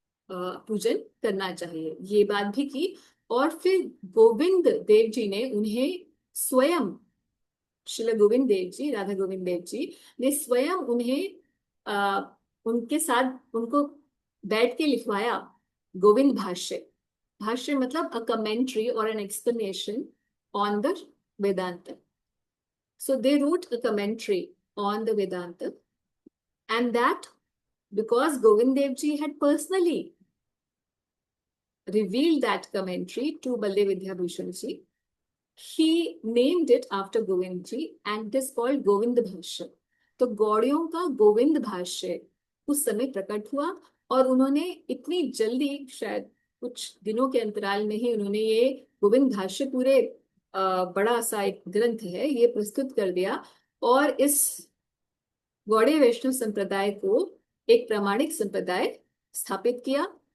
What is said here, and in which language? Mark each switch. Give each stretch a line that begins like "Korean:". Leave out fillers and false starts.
Hindi: पूजन करना चाहिए, ये बात भी की। और फिर गोविंद देव जी ने उन्हें स्वयं, श्रील गोविंद देव जी, राधा गोविंद देव जी ने स्वयं उन्हें आ, उनके साथ उनको बैठ के लिखवाया गोविंद भाष्य। भाष्य मतलब
English: A commentary और an explanation on the Vedanta. So they wrote a commentary on the Vedanta, and that because Govind Dev Ji had personally revealed that commentary to Baldev Vidyabhushan Ji, he named it after Govind Ji and it is called Govind Bhashya.
Hindi: तो गौड़ियों का गोविंद भाष्य उस समय प्रकट हुआ और उन्होंने इतनी जल्दी, शायद कुछ दिनों के अंतराल में ही उन्होंने ये गोविंद भाष्य पूरे बड़ा सा एक ग्रंथ है ये प्रस्तुत कर दिया और इस गौड़ीय वैष्णव संप्रदाय को एक प्रामाणिक संप्रदाय स्थापित किया।